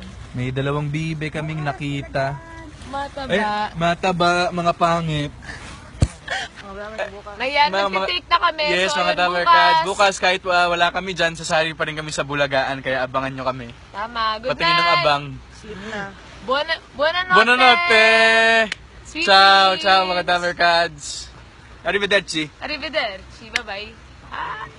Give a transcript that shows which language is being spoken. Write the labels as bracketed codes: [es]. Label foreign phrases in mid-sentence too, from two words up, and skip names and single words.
[tl] May dalawang bibe kaming nakita. Mataba. Ay, mataba, mga pangit. Ayan, nagtitake na kami. Yes, so, mga ayun, Dabarkads. Bukas, kahit wala kami dyan, sasari pa rin kami sa Bulagaan, kaya abangan nyo kami. Tama. Good Patingin ng [en] night. [tl] abang. [en] Sleep na. [it] Buonanotte. Buonanotte! [en] Sweet [it] Ciao, [en] dreams. [it] ciao mga Dabarkads. Arrivederci. Arrivederci. [en] Bye-bye. Ah.